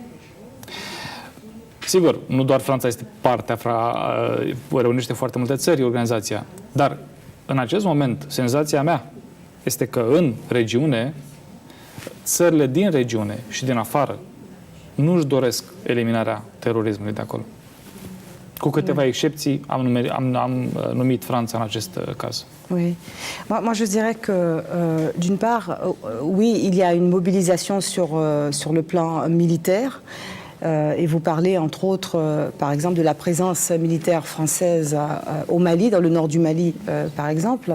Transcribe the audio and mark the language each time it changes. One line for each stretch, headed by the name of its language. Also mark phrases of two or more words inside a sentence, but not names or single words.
Romanian: Sigur, nu doar Franța este partea, reunește foarte multe țări organizația, dar în acest moment, senzația mea este că în regiune, țările din regiune și din afară nu își doresc eliminarea terorismului de acolo. Cu câteva excepții, am numit Franța în acest caz.
French: Oui. Moi, je dirais que, d'une part, oui, il y a une mobilisation sur le plan militaire. Et vous parlez, entre autres, par exemple, de la présence militaire française au Mali, dans le nord du Mali, par exemple.